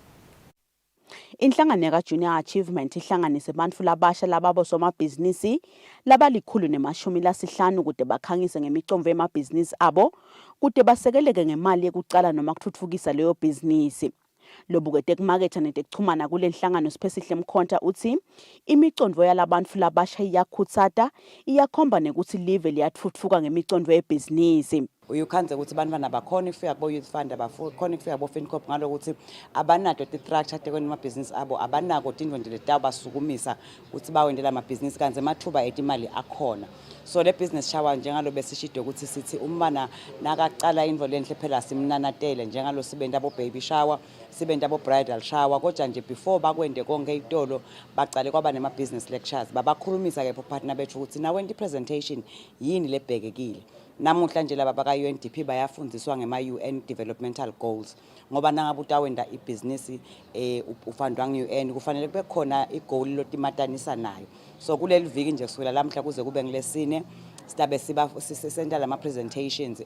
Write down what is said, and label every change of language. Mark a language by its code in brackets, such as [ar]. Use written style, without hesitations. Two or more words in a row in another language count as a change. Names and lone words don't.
[ss] Inhlangano yaka-Junior Achievement ihlanganise bantfu labasha lababosomabhizinisi labalikhulu nemashumi lasihlanu kude bakhangise ngemicomvo yemabhizinisi abo kude basekeleke ngemali yekucala noma kutfutfukisa leyo bhizinisi. Lobukete kumaketha netekuchumana kule nhlangano Siphesihle Mkhonda uthi imicondvo yalabantfu labasha iyakhutsata iyakhomba nekuthi live liyatfutfuka ngemicondvo yebhizinisi. Uyukhanze ukuthi bantwana bakhona ifika kubo [en] youth fund [ss] abakhona ifika kubo FinCorp ngalokuthi abanato ti-structure tekweni amabhizinisi abo abanako tindwendwe letawo basukumisa ukuthi bawendela amabhizinisi kanze mathuba etimali akhona. So le [en] business shower [ss] njengalo besishide ukuthi sithi umana nakaqala indvo lenhle phela simnanatele njengalo sibenda abo [en] baby shower [ss] sibenda abo [en] bridal shower [ss] kodwa nje before bakwende konke itolo baqale kwaba nema [en] business lectures [ss] babakhulumisa ke partner bethu ukuthi nawe ndi presentation yini lebhekekile. Namuhla nje laba baka UNDP bayafundiswa ngema UN [en] developmental goals [ss] ngoba nangabe utawenda ibusiness ufundwa nge-UN kufanele kube khona igoal lotimatanisa nayo. So kuleli viki nje kusukela lamhla kuze kube ngilesine sidabe sisenta lama presentations.